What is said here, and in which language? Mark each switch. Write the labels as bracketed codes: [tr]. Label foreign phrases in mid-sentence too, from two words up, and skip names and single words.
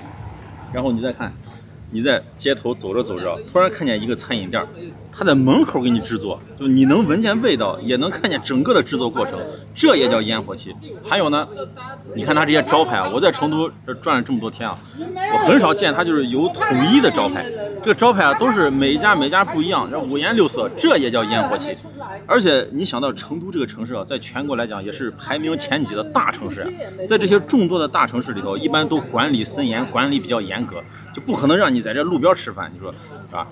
[zh] 然後你再看，你在街頭走着走着，突然看見一個餐飲店，他在門口給你制作，就你能聞見味道，也能看見整個的制作過程，這也叫煙火氣。還有呢，你看他這些招牌啊，我在成都轉了這麼多天啊，我很少見他就是有統一的招牌。這個招牌啊，都是每家不一樣，然後五顏六色，這也叫煙火氣。而且你想到成都這個城市啊，在全國來講也是排名前幾的大城市啊，在這些眾多的大城市裡頭，一般都管理森嚴，管理比較嚴格，就不可能讓你在這路邊吃飯。你說是吧？